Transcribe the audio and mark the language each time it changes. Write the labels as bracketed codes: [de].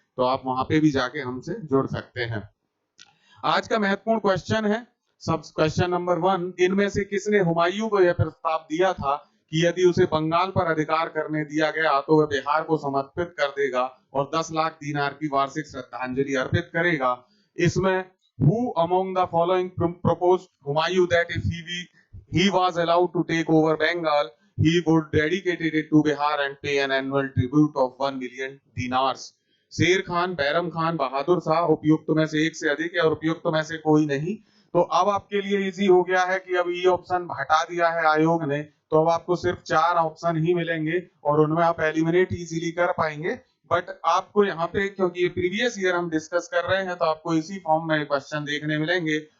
[hi] तो आप वहां पे भी जाके हमसे जुड़ सकते हैं। आज का महत्वपूर्ण क्वेश्चन है सब क्वेश्चन नंबर 1, इनमें से किसने हुमायूं को यह प्रस्ताव दिया था कि यदि उसे बंगाल पर अधिकार करने दिया गया तो वह बिहार को समर्पित कर देगा और 10 लाख दीनार की वार्षिक श्रद्धांजलि अर्पित करेगा। [en] इसमें who among the following proposed Humayun that if he was allowed to take over Bengal, he would dedicate it to Bihar and pay an annual tribute of 1 million dinars? [hi] शेर खान, बैरम खान, बहादुर शाह, उपयुक्त में से एक से अधिक है और उपयुक्त में से कोई नहीं। तो अब आपके लिए इजी हो गया है कि अब ये ऑप्शन हटा दिया है आयोग ने, तो अब आपको सिर्फ 4 ऑप्शन ही मिलेंगे और उनमें आप एलिमिनेट इजीली कर पाएंगे। बट आपको यहाँ पे, क्योंकि ये प्रीवियस ईयर हम डिस्कस कर रहे हैं, तो आपको इसी फॉर्म में क्वेश्चन देखने मिलेंगे।